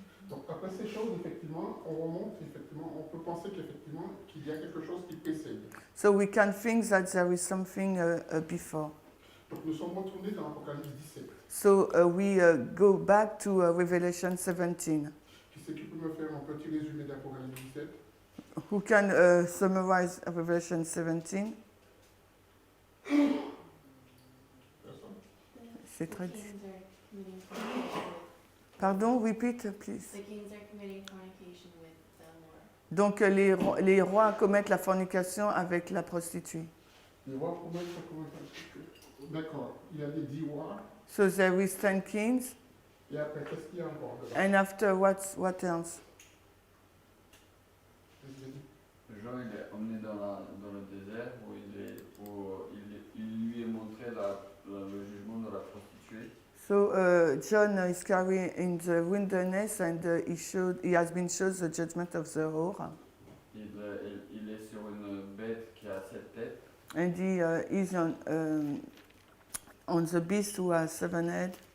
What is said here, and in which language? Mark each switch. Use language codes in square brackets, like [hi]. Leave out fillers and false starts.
[fr] Donc, après ces choses, effectivement, on remonte, effectivement, on peut penser qu'effectivement, qu'il y a quelque chose qui précède. [en] So we can think that there is something before. [fr] Donc nous sommes retournés dans Apocalypse 17. [en] So we go back to Revelation 17. [fr] Qui c'est qui peut me faire un petit résumé d'Apocalypse 17? [en] Who can summarize Revelation 17? [fr] Personne? C'est [en] The [fr] très [en] kings [fr] difficile. [en] are committing fornication with, Pardon, repeat, please. the kings are committing fornication with the Lord. [fr] Donc les rois commettent la fornication avec la prostituée. Les rois promettent comment. D'accord. Il y a les 10 rois. [en] So there is 10 kings. [fr] Et après, qu'est-ce qu'il y a encore dedans? [en] And after what else? [fr] Jean il est emmené dans le désert où il lui est montré le jugement de la prostituée. [en] So John is carried in the wilderness and he has been shown the judgment of the whore. [fr] Il est sur une bête qui a 7 têtes. [en] And he is on the beast who has 7 heads.